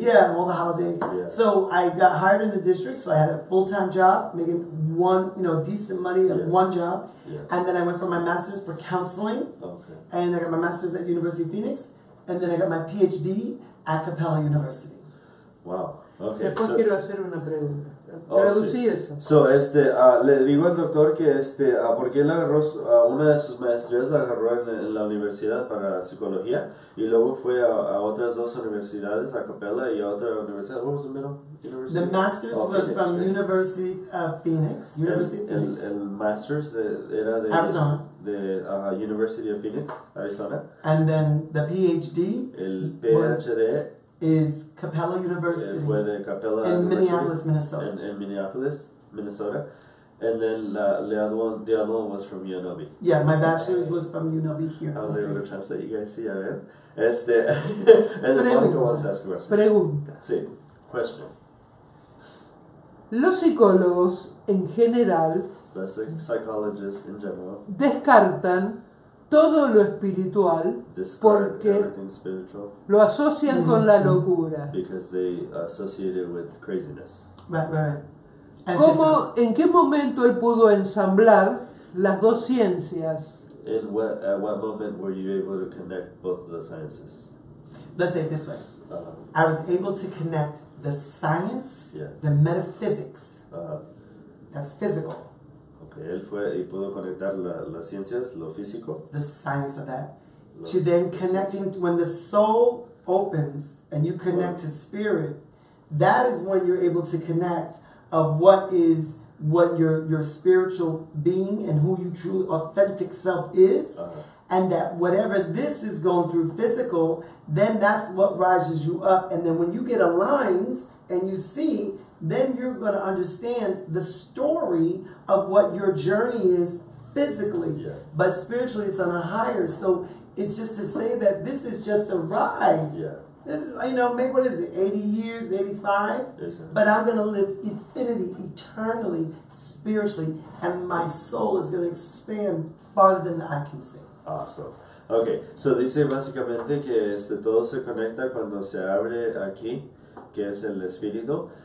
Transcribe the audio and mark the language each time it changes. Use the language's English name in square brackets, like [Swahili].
[English] Yeah, all the holidays. Yeah. So I got hired in the district. So I had a full-time job, making decent money at one job. Yeah. And then I went for my master's for counseling. Okay. And I got my master's at University of Phoenix. And then I got my PhD at Capella University. Wow. Okay. [Spanish] Después quiero hacer una pregunta. Traducí eso. So, le digo al doctor que porque él agarró una de sus maestrías, la agarró en la universidad para psicología y luego fue a otras dos universidades, a Capella y a otra universidad. [English] What was the middle university? The master's was Phoenix, from University of Phoenix. University of Phoenix. [Spanish] El master's era de Arizona. De University of Phoenix, Arizona. [English] And then the PhD. [Spanish] El PhD. [English] Is Capella University [Spanish] fue de Capella [English] in University, Minneapolis, Minnesota. In Minneapolis, Minnesota. And then the other one was from UNLV. Yeah, my bachelor's was from UNLV here. I was able to translate, you guys see, [Spanish] a ver. [English] And then Monica wants to ask a question. [Spanish] Pregunta. Sí, question. Los psicólogos en general [English] The psychologists in general [Spanish] descartan todo lo espiritual porque lo asocian con la locura. [English] Because they associate it with craziness. Right. [Spanish] ¿En qué momento él pudo ensamblar las dos ciencias? [English] At what moment were you able to connect both of the sciences? Let's say it this way. I was able to connect the science, the metaphysics, that's physical. [Spanish] Okay, él fue y pudo conectar las ciencias, lo físico. [English] The science of that. To then connecting, when the soul opens and you connect to spirit, that is when you're able to connect of what your spiritual being and who you truly authentic self is. And that whatever this is going through physical, then that's what rises you up. And then when you get aligned and you see, then you're going to understand the story of what your journey is physically. Yeah. But spiritually, it's on a higher. So it's just to say that this is just a ride. Yeah. This is, maybe what is it, 80 years, 85? Exactly. But I'm going to live infinity, eternally, spiritually. And my soul is going to expand farther than I can see. Awesome. [Spanish] Okay, so dice básicamente que todo se conecta cuando se abre aquí, que es el espíritu.